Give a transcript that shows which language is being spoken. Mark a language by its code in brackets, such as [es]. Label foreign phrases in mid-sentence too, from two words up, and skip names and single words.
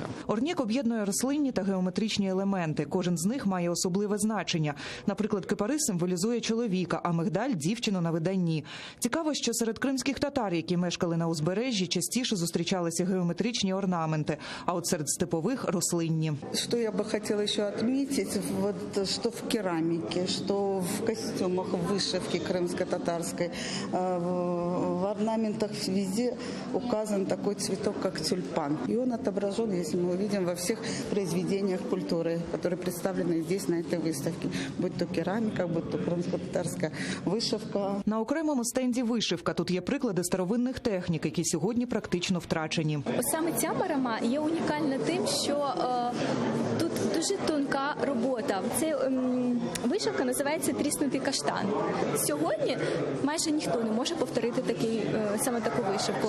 [uk] Орнєк об'єднує рослинні та геометричні елементи. Кожен з них має особливе значення. Наприклад, кипарис символізує чоловіка, а мигдаль – дівчину на виданні. Цікаво, що серед кримських татар, які мешкали на узбережжі, частіше зустрічалися геометричні орнаменти, а от серед степових – рослинні. [ru] Что я бы хотела еще отметить, вот, что в керамике, что в костюмах, в вышивке крымско-татарской, в орнаментах везде указан такой цветок, как тюльпан. И он отображен, если мы увидим, во всех произведениях культуры, которые представлены здесь, на этой выставке. Будь то керамика, будь то крымско-татарская вышивка. [uk] На окремому стенді вишивка. Тут є приклади старовинних технік, які сьогодні практично втрачені. Саме ця барама є унікальна тим, що тут дуже тонка робота. Це вишивка називається тріснутий каштан. Сьогодні майже ніхто не може повторити саме таку вишивку.